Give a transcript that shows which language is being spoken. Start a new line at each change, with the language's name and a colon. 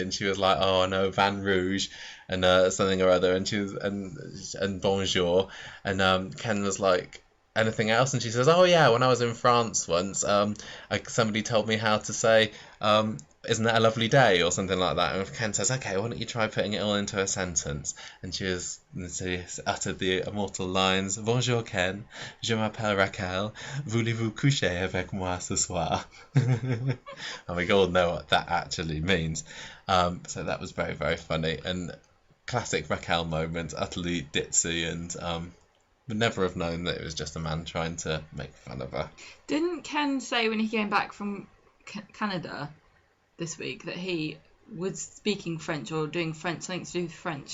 English: And she was like, oh, I know Van Rouge and something or other, and she was and bonjour, and Ken was like, anything else? And she says, oh yeah, when I was in France once, somebody told me how to say isn't that a lovely day, or something like that. And Ken says, okay, why don't you try putting it all into a sentence? And she uttered the immortal lines,
French: bonjour Ken, je m'appelle Raquel, voulez-vous coucher avec moi ce soir?
English: And we all know what that actually means. So that was very, very funny, and classic Raquel moment, utterly ditzy, and would never have known that it was just a man trying to make fun of her. Didn't Ken say when he came back from Canada this week that he was speaking French or doing French, something to do with French?